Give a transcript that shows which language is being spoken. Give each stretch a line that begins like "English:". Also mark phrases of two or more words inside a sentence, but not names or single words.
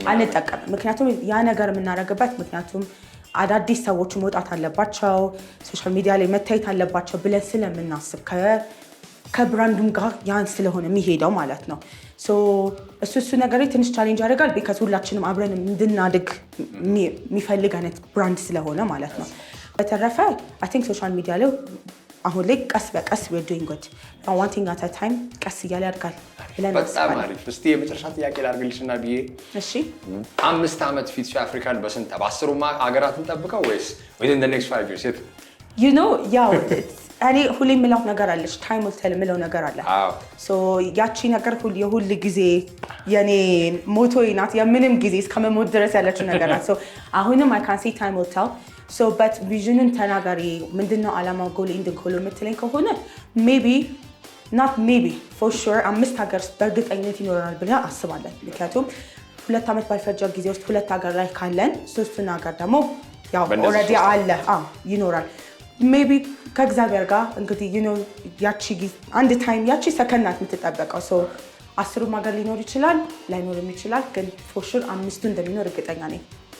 Amharic: አንጠቀምም። ምክንያቱም ያ ነገር የምናደርግበት ምክንያቱም አዳዲስ ሰዎች መውጣት አለባቸው፣
English: social media
Amharic: ላይ መታየት አለባቸው ብለን ስለምናስብ ከብራንዱም ጋር ያን ስለሆነ የሚሄደው ማለት ነው። እሱ ነገር ትንሽ ቻሌንጅ ያደርጋል። ቢካዝ ሁላችንም አብረን እንድናድግ የሚፈልግ አይነት ብራንድ ስለሆነ ማለት ነው። በተረፈ
English: I think social media
Amharic: ላይ አሁን ላይ ቀስ በቀስ
English: we're doing good one thing at a time
Amharic: ቀስ እያለ ያድጋል ብለን በጣም አሪፍ። እስቲ የመጨረሻ ጥያቄ ላድርግልሽና ብዬ እሺ 5 ዓመት ፊት አፍሪካን በስንት በ10 ሀገራት እንጠብቀው ወይስ
English: within the next 5 years you know
Amharic: ያው እኔ ሁሌ የምለው ነገር አለች
English: time will tell
Amharic: የምለው ነገር አለ። ያቺ ነገር የሁል ጊዜ የኔ ሞቶዬ ናት። የምንም ጊዜ እስከመሞት ድረስ ያለችው ነገር ናት። አሁንም
English: I can say time will tell but
Amharic: ቪዥንን ተናጋሪ ምንድነው ዓላማው
English: goal and goal
Amharic: የምትለኝ ከሆነ maybe
English: for sure
Amharic: 5 ሀገር በእርግጠኝነት ይኖራል ብለን አስባለን። ምክንያቱም 2 ዓመት ባልፈጀ ጊዜ ውስጥ 2 ሀገር ላይ ካለን 3ቱን ሀገር ደግሞ ያው ኦልሬዲ አለ ይኖራል። ሜቢ ከእግዚአብሔር ጋር እንግዲህ ያቺ አንድ ታይም ያቺ ሰከንድ ናት የምትጠበቀው። 10ም ሀገር ሊኖር ይችላል ላይኖርም ይችላል፣ ግን
English: for sure
Amharic: 5ቱ እንደሚኖር እርግጠኛ ነኝ።